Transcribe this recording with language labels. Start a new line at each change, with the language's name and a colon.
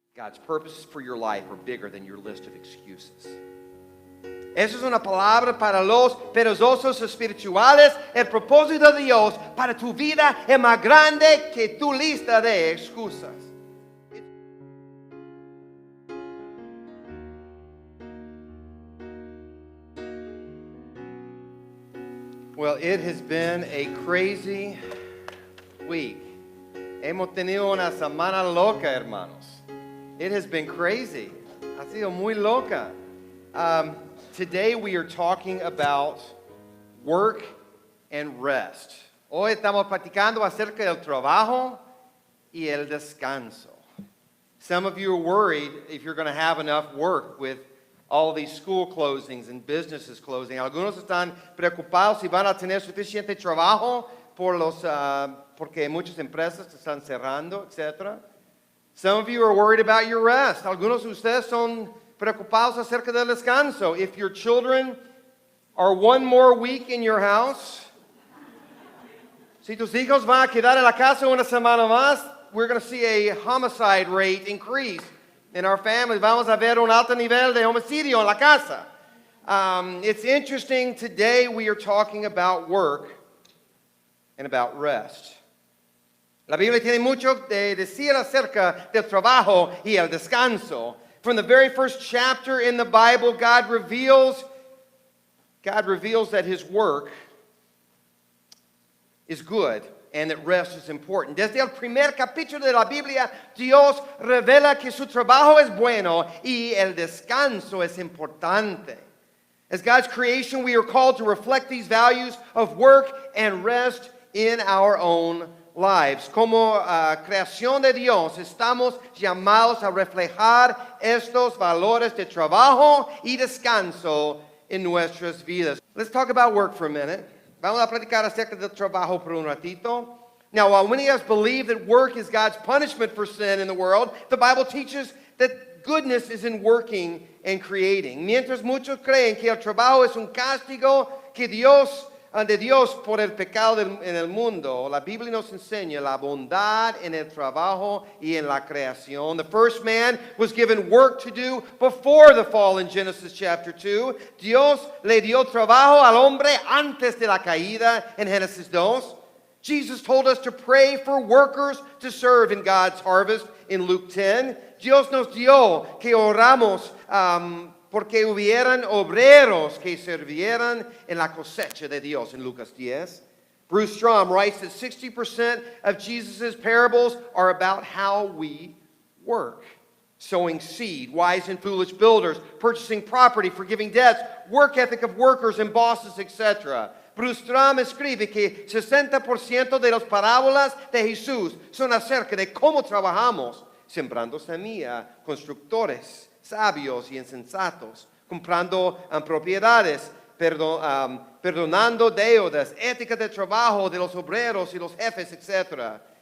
English: God's purposes for your life are bigger than your list of excuses.
Spanish: Esa es una palabra para los perezosos espirituales. El propósito de Dios para tu vida es más grande que tu lista de excusas.
English: Well, it has been a crazy week.
Spanish: Hemos tenido una semana loca, hermanos.
English: It has been crazy.
Spanish: Ha sido muy loca.
English: Today we are talking about work and rest.
Spanish: Hoy estamos platicando acerca del trabajo y el descanso.
English: Some of you are worried if you're going to have enough work with all these school closings and businesses closing.
Spanish: Algunos están preocupados si van a tener suficiente trabajo porque muchas empresas están cerrando, etc.
English: Some of you are worried about your rest.
Spanish: Algunos de ustedes son preocupados acerca del descanso.
English: If your children are one more week in your house,
Spanish: si tus hijos van a quedar en la casa una semana más,
English: we're going to see a homicide rate increase in our families.
Spanish: Vamos a ver un alto nivel de homicidio en la casa.
English: It's interesting, today we are talking about work and about rest.
Spanish: La Biblia tiene mucho de decir acerca del trabajo y el descanso.
English: From the very first chapter in the Bible, God reveals that His work is good and that rest is important.
Spanish: Desde el primer capítulo de la Biblia, Dios revela que su trabajo es bueno y el descanso es importante.
English: As God's creation, we are called to reflect these values of work and rest in our own lives.
Spanish: Como creación de Dios, estamos llamados a reflejar estos valores de trabajo y descanso en nuestras vidas.
English: Let's talk about work for a minute.
Spanish: Vamos a platicar acerca del trabajo por un ratito.
English: Now, while many of us believe that work is God's punishment for sin in the world, the Bible teaches that goodness is in working and creating.
Spanish: Mientras muchos creen que el trabajo es un castigo de Dios por el pecado en el mundo, la Biblia nos enseña la bondad en el trabajo y en la creación.
English: The first man was given work to do before the fall in Genesis chapter 2.
Spanish: Dios le dio trabajo al hombre antes de la caída en Génesis 2.
English: Jesus told us to pray for workers to serve in God's harvest in Luke 10.
Spanish: Dios nos dio que oramos porque hubieran obreros que sirvieran en la cosecha de Dios in Lucas 10.
English: Bruce Strom writes that 60% of Jesus' parables are about how we work. Sowing seed, wise and foolish builders, purchasing property, forgiving debts, work ethic of workers and bosses, etc.
Spanish: Bruce Strom escribe que 60% de las parábolas de Jesús son acerca de cómo trabajamos, sembrando semilla, constructores, sabios y insensatos, comprando propiedades, perdonando deudas, ética de trabajo de los obreros y los jefes, etc.